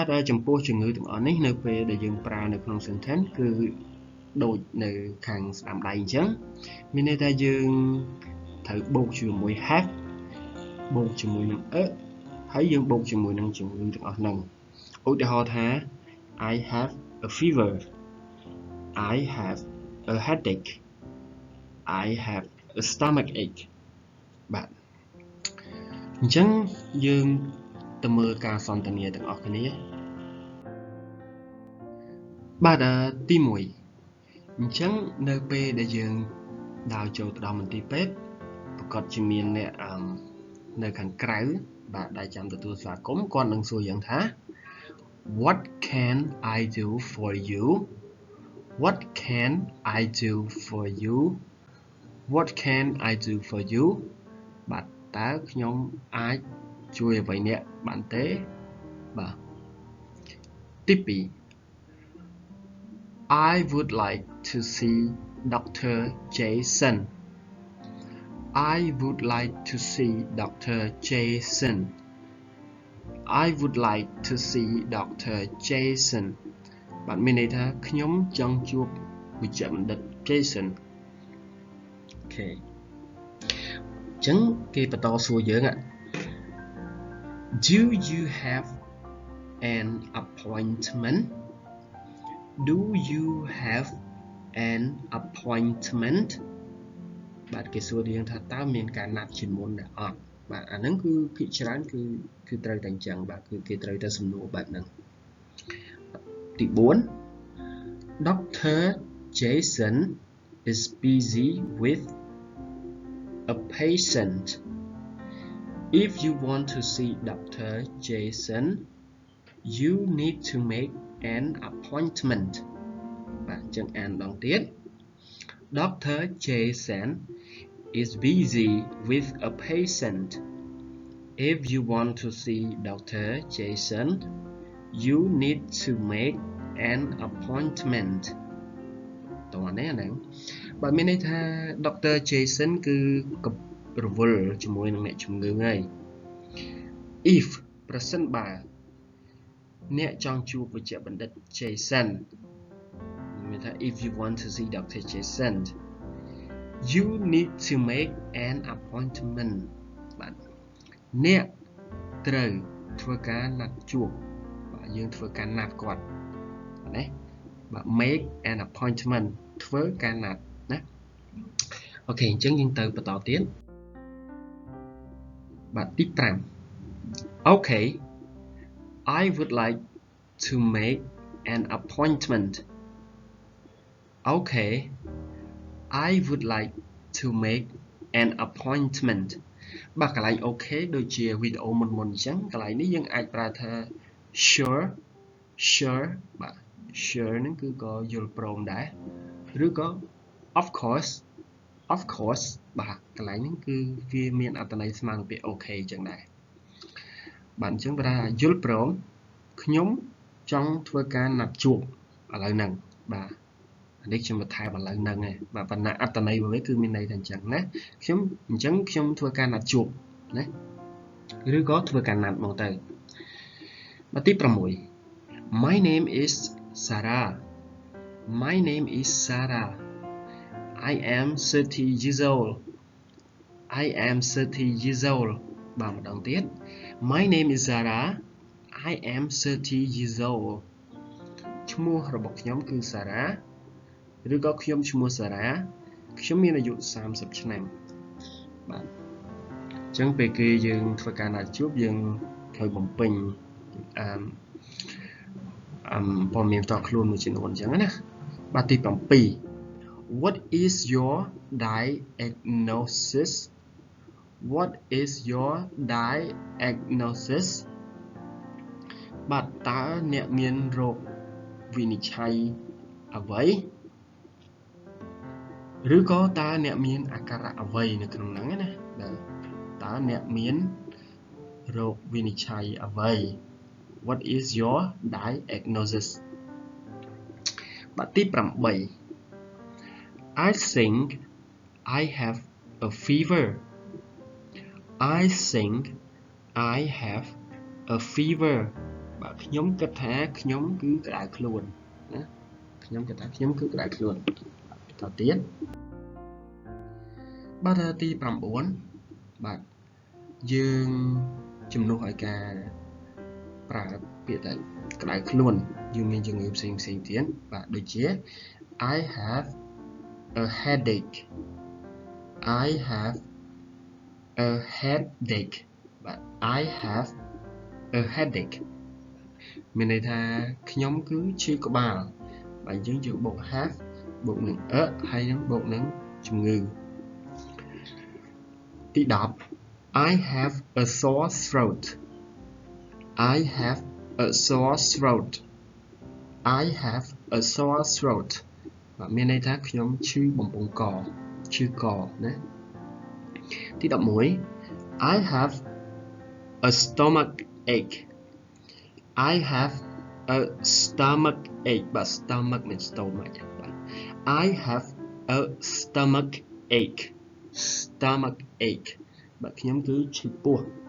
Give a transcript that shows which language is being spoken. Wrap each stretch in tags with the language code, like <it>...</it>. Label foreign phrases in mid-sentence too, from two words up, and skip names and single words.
<km>ចំពោះជំងឺទាំងអស់នេះនៅពេលដែលយើងប្រើនៅក្នុង sentence គឺដូចនៅខា ងស្ដាំដៃអញ្ចឹងមានន័យថាយើងត្រូវបូកជាមួយ have បូកជាមួយនឹង ហើយយើងបូកជាមួយនឹងជំងឺទាំងអស់ហ្នឹងឧទាហរណ៍ថា</km> <en>I have a fever I have a headache I have a stomach ache</en> <km>បាទអញ្ចឹងយើងទៅមើលការសន្ទនាទាំងអស់គ្នា បាទទី1អញ្ចឹងនៅពេលដែលយើងដើរចូលទៅដល់មន្ទីរពេទ្យប្រកាសជា មានអ្នកនៅខាងក្រៅបាទដែលចាំទទួលស្វាគមន៍គាត់នឹងសួរយ៉ាងថា</km> <en>What can I do for you What can I do for you</en> <km>What can I do for you បាទតើខ្ញុំអាចជួយអ្វីអ្នកបានទេបាទទី2</km> <en>I would like to see Dr. Jason I would like to see Dr. Jason I would like to see Dr.</en> <km>Jason បាទមានន័យថាខ្ញុំចង់ជួបវេជ្ជបណ្ឌិត Jason អូខេអញ្ចឹងគេបន្តសួរយើង</km> <en>Do you have an appointment Do you have an appointment</en> <km>បាទគេសួរយើងថាតើមានការណាត់ជាមុនដែរអត់បាទអាហ្នឹងគឺភាគច្រើនគឺត្រូវតែអញ្ចឹងបាទគឺគេត្រូវតែសំណួរបែបហ្នឹងទី4 Dr.</km> <en>Jason is busy with a patient If you want to see Dr. Jason you need to make an appointment</en> <km>បាទអញ្ចឹងអានម្ដងទៀត</km> <en>Dr. Jason is busy with a patient If you want to see Dr. Jason you need to make an appointment</en> <km>តោះនេះហ្នឹងបាទមានន័យថា</km> <en>Dr.</en> <km>Jason គឺរវល់ជាមួយនឹងអ្នកជំងឺហើយ If ប្រសិនបើអ្នកចង់ជួបវេជ្ជបណ្ឌិត Jason មានថា</km> <en>If you want to see Dr. Jason you need to make an appointment</en> <km>បាទអ្នកត្រូវធ្វើការណាត់ជួបបាទយើងធ្វើការណាត់គាត់ណាបាទ</km> <en>make an appointment</en> <km>ធ្វើការណាត់ណាអូខេអញ្ចឹងយើងទៅបន្តទៀតបាទទី5</km> <en>Okay I would like to make an appointment Okay I would like to make an appointment</en> <km>បាទកន្លែង OK ដូចជាវីដេអូមុនអញ្ចឹងកន្លែងនេះយើងអាចប្រើថា</km> <en>sure sure</en> <km>បាទ sure ហ្នឹងគឺក៏យល់ព្រមដែរឬក៏</km> <en>of course</en> <km>បាទកន្លែងហ្នឹងគឺវាមានអត្ថន័យស្មើនឹងពាក្យ okay ចឹងដែរបាទអញ្ចឹងបើថាយល់ព្រមខ្ញុំចង់ធ្វើការណាត់ជួបឥឡូវហ្នឹងបាទនេះខ្ញុំបន្ថែមឥឡូវហ្នឹងឯង បាទប៉ុន្តែអត្ថន័យវិញគឺមានន័យថាអញ្ចឹងណាអញ្ចឹងខ្ញុំធ្វើការណាត់ជួបណាឬក៏ធ្វើ ការណាត់មកទៅបាទទី6</km> <en>My name is Sarah My name is Sarah I am 30 years old I am 30 years old</en> <km>បាទម្ដងទៀត</km> <en>My name is Sarah I am 30 years old</en> <km>ឈ្មោះរបស់ខ្ញុំគឺ Sarah ឬក៏ខ្ញុំឈ្មោះ Sarah ខ្ញុំមានអាយុ30ឆ្នាំបាទអញ្ចឹងពេលគេយើងធ្វើការណាត់ជួបយើងត្រូវបំពេញ ព័ត៌មានផ្ទាល់ខ្លួនមួយចំនួនអញ្ចឹងណាបាទទី7</km> <en>What is your diagnosis What is your diagnosis</en> <km>បាទតើអ្នកមានរោគវិនិច្ឆ័យអ្វី ឬក៏តើអ្នកមានអាការៈអ្វីនៅក្នុងហ្នឹងណាតើអ្នកមានរោគវិនិច្ឆ័យអ្វី</km> <en>What is your diagnosis</en> <km>បាទទី8</km> <en>I think I have a fever I think I have a fever</en> <km>បាទខ្ញុំគិតថាខ្ញុំគឺក្តៅខ្លួនណាខ្ញុំគិតថាខ្ញុំគឺក្តៅខ្លួនតទៅទៀត បាទទី9បាទយើងជំនួសឲ្យការប្រើពាក្យតែក្តៅ ខ្លួនយើងមានជំងឺផ្សេងទៀតបាទដូចជា</km> <en>I have a headache I have a headache</en> <km>បាទ</km> <en>I have a headache</en> <km>មានន័យថាខ្ញុំគឺឈឺក្បាលបាទយើងបូក have បូកនឹង a ហើយនឹងបូកនឹងជំងឺ</km> <en>ទី10 I have a sore throat I have a sore throat I have a sore throat</en> <km>បាទមានន័យថាខ្ញុំឈឺបំពង់កឈឺកណាទី11</km> <en>I have a stomach ache I have a stomach ache</en> <km>បាទ stomach មិន stomach បាទ</km> <en>I have a stomach ache stomach ache</en> <km>បាទខ្ញុំគឺឈឺពោះ</km>